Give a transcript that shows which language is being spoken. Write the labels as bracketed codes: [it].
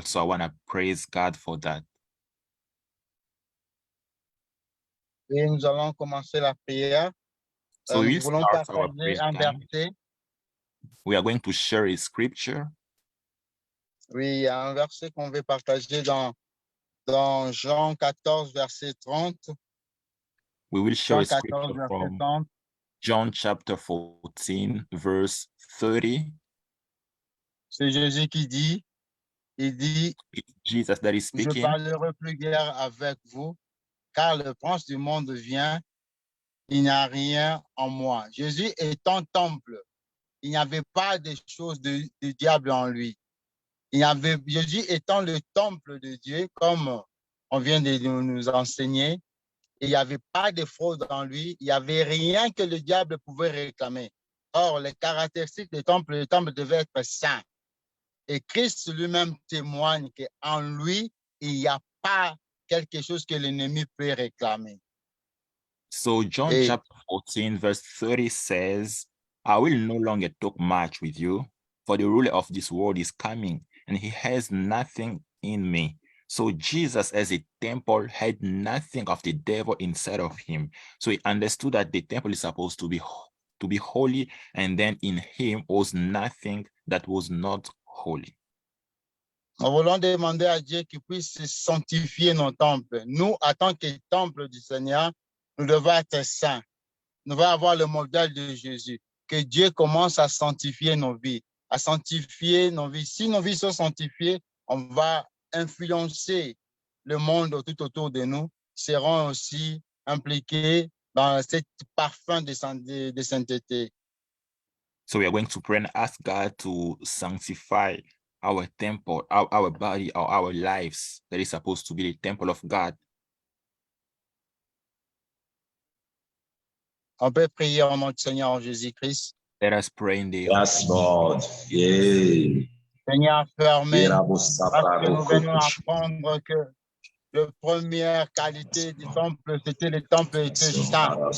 [en] So I want to praise God for that. [fr] Et nous allons commencer la prière. [en] So [fr] nous voulons partager un verset. [en] We are going to share a scripture. [fr] Oui, il y a un verset qu'on veut partager dans Jean 14, verset 30. [en] We will share a scripture from John chapter 14, verse 30. [fr] C'est Jésus qui dit, [en] it's Jesus that is speaking. [fr] Je parlerai plus guère avec vous, car le prince du monde vient, il n'y a rien en moi. Jésus est un temple. Il n'y avait pas de choses de diable en lui. Jésus étant le temple de Dieu, comme on vient de nous enseigner, il n'y avait pas de fraude en lui, il n'y avait rien que le diable pouvait réclamer. Or, les caractéristiques du temple, le temple devait être saint. Et Christ lui-même témoigne qu'en lui, il n'y a pas quelque chose que l'ennemi peut réclamer. [en] So John chapter 14, verse 30 says, I will no longer talk much with you, for the ruler of this world is coming, and he has nothing in me. So Jesus, as a temple, had nothing of the devil inside of him. So he understood that the temple is supposed to be holy, and then in him was nothing that was not holy. [fr] Nous voulons demander à Dieu qu'il puisse sanctifier nos temples. Nous, en tant que temple du Seigneur, nous devons être saints. Nous devons avoir le modèle de Jésus. Que Dieu commence à sanctifier nos vies, à sanctifier nos vies. Si nos vies sont sanctifiées, on va influencer le monde tout autour de nous seront aussi impliqués dans cet parfum de sainteté. [en] So we are going to pray and ask God to sanctify our temple, our body, or our lives that is supposed to be the temple of God. [fr] On peut prier au nom du Seigneur Jésus-Christ. [en] Let us pray in the Yes, Lord. Yeah. [fr] Seigneur, permets, parce que nous Yerabosabra venons apprendre que la première qualité du temple, c'était le temple était saint.